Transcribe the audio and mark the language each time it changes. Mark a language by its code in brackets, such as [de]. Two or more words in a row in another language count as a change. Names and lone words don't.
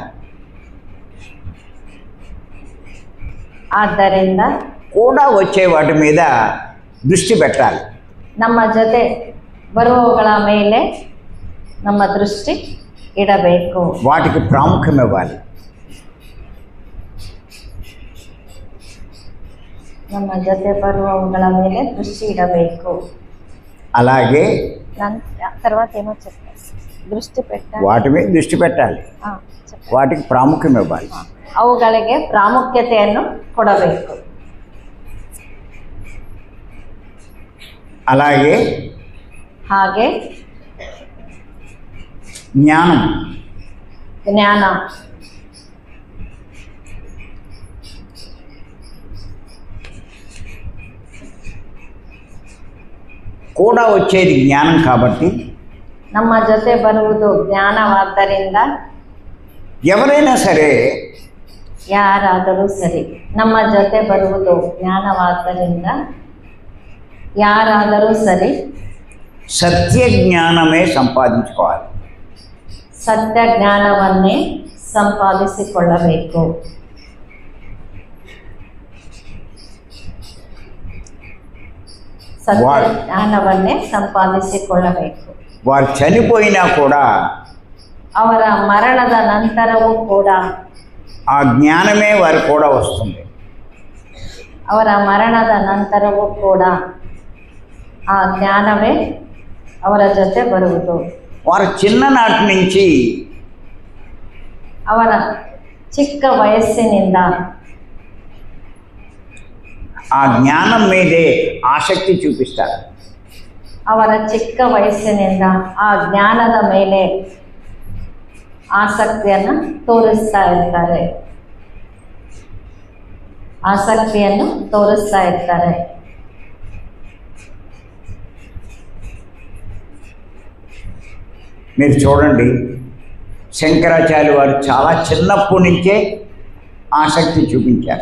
[kn] ಆದ್ದರಿಂದ [te] కూడా వచ్చే వాటి మీద దృష్టి పెట్టాలి. [kn] ನಮ್ಮ ಜೊತೆ ಬರುವವುಗಳ ಮೇಲೆ ನಮ್ಮ ದೃಷ್ಟಿ ಇಡಬೇಕು. [te] వాటికి ప్రాముఖ్యం ఇవ్వాలి. [kn] ನಮ್ಮ ಜೊತೆ ಬರುವವುಗಳ ಮೇಲೆ ದೃಷ್ಟಿ ಇಡಬೇಕು. [te] అలాగే తర్వాత ఏమో చెప్తారు, దృష్టి పెట్టాలి. వాటి మీద దృష్టి పెట్టాలి, వాటికి ప్రాముఖ్యం ఇవ్వాలి. [kn] ಅವುಗಳಿಗೆ ಪ್ರಾಮುಖ್ಯತೆಯನ್ನು ಕೊಡಬೇಕು. [te] అలాగే [kn] ಹಾಗೆ [te] జ్ఞానం [kn] ಜ್ಞಾನ [te] కూడా వచ్చేది జ్ఞానం కాబట్టి [kn] ನಮ್ಮ ಜೊತೆ ಬರುವುದು ಜ್ಞಾನವಾದ್ದರಿಂದ [te] ఎవరైనా సరే [kn] ಯಾರಾದರೂ ಸರಿ, ನಮ್ಮ ಜೊತೆ ಬರುವುದು ಜ್ಞಾನವಾದ್ದರಿಂದ ಯಾರಾದರೂ ಸರಿ [te] సత్య జ్ఞానమే సంపాదించుకోవాలి. [kn] ಸತ್ಯ ಜ್ಞಾನವನ್ನೇ ಸಂಪಾದಿಸಿಕೊಳ್ಳಬೇಕು. ಸತ್ಯ ಜ್ಞಾನವನ್ನೇ ಸಂಪಾದಿಸಿಕೊಳ್ಳಬೇಕು. [te] వారు చనిపోయినా కూడా [kn] ಅವರ ಮರಣದ ನಂತರವೂ ಕೂಡ [te] ఆ జ్ఞానమే వారు కూడా వస్తుంది. [kn] ಅವರ ಮರಣದ ನಂತರವೂ ಕೂಡ ಆ ಜ್ಞಾನವೇ ಅವರ ಜೊತೆ ಬರುವುದು. [te] వారు చిన్ననాటి నుంచి [kn] ಅವರ ಚಿಕ್ಕ ವಯಸ್ಸಿನಿಂದ [te] ఆ జ్ఞానం మీదే ఆసక్తి చూపిస్తారు. [kn] ಅವರ ಚಿಕ್ಕ ವಯಸ್ಸಿನಿಂದ ಆ ಜ್ಞಾನದ ಮೇಲೆ ಆಸಕ್ತಿಯನ್ನು ತೋರಿಸ್ತಾ ಇರ್ತಾರೆ. ಆಸಕ್ತಿಯನ್ನು ತೋರಿಸ್ತಾ ಇರ್ತಾರೆ. [te] మీరు చూడండి, శంకరాచార్య వారు చాలా చిన్నప్పటి నుంచే ఆసక్తి చూపించారు.